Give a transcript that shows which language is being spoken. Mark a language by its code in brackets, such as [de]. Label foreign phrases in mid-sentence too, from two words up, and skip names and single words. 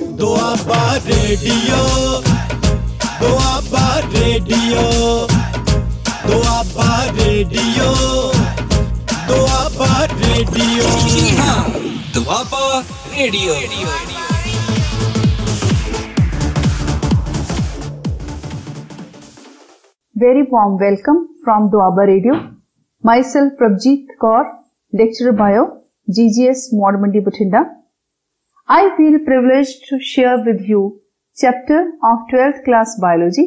[en] दुआबा रेडियो, दुआबा रेडियो, दुआबा रेडियो, दुआबा रेडियो, दुआबा रेडियो। Very warm welcome from Duaba Radio. Myself Prabjeet Kaur, lecturer bio, GGS Mod Mandi Bathinda. I feel privileged to share with you chapter of 12th class biology.